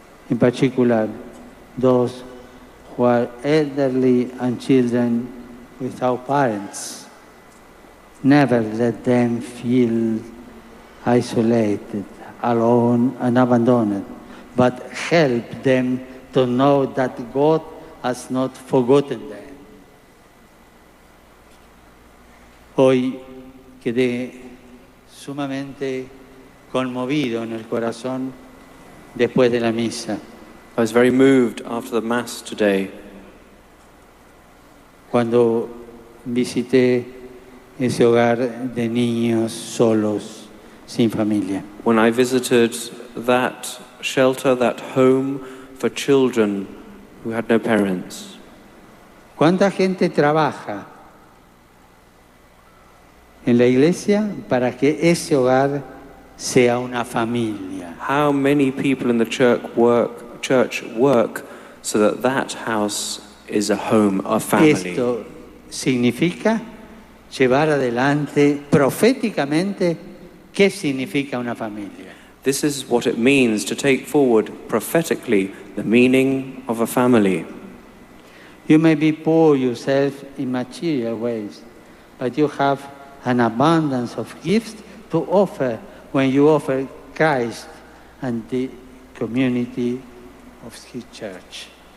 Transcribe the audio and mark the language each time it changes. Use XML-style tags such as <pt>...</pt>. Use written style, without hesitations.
<en>In particular, those who are elderly and children without parents. Never let them feel isolated, alone, and abandoned, but help them to know that God has not forgotten them.</en> <es>Hoy quedé sumamente conmovido en el corazón después de la misa.</es> <en>I was very moved after the Mass today</en> <es>Cuando visité ese hogar de niños solos, sin familia.</es> <en>when I visited that shelter, that home for children who had no parents.</en> <es>¿Cuánta gente trabaja en la iglesia para que ese hogar sea una familia?</es> <en>How many people in the church work so that that house is a home, a family?</en> <es>Esto significa llevar adelante proféticamente qué significa una familia.</es> <en>This is what it means to take forward prophetically the meaning of a family. You may be poor yourself in material ways, but you have an abundance of gifts to offer when you offer Christ and the community of His church.</en>